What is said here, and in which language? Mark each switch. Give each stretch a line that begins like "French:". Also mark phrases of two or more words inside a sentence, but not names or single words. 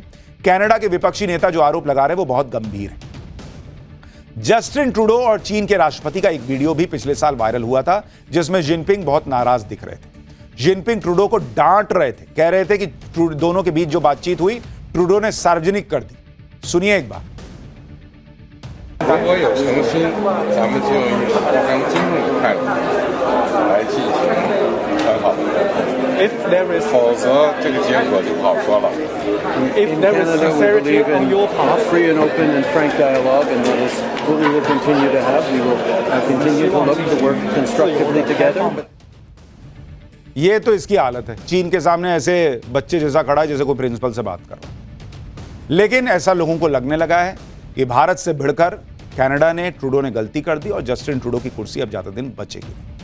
Hindi: कनाडा के विपक्षी नेता जो आरोप लगा रहे हैं वो बहुत गंभीर है। जस्टिन ट्रूडो और चीन के राष्ट्रपति का एक वीडियो भी पिछले साल वायरल हुआ था, जिसमें जिनपिंग बहुत नाराज दिख रहे थे। जिनपिंग ट्रूडो को डांट रहे थे, कह रहे थे कि दोनों के बीच जो बातचीत हुई ट्रूडो ने सार्वजनिक कर दी। सुनिए एक बार।
Chinese: 如果有诚心，咱们就以互相尊重的态度来进行很好的沟通，否则这个结果就不好说了。
English: In Canada, we believe in free and open and frank dialogue, and that is what we will continue to have. We will continue to look to work constructively together.
Hindi: ये तो इसकी हालत है, चीन के सामने ऐसे बच्चे जैसा खड़ा है जैसे कोई प्रिंसिपल से बात कर रहा है। लेकिन ऐसा लोगों को लगने लगा है कि भारत से भिड़कर कनाडा ने, ट्रूडो ने गलती कर दी और जस्टिन ट्रूडो की कुर्सी अब ज्यादा दिन बचेगी नहीं।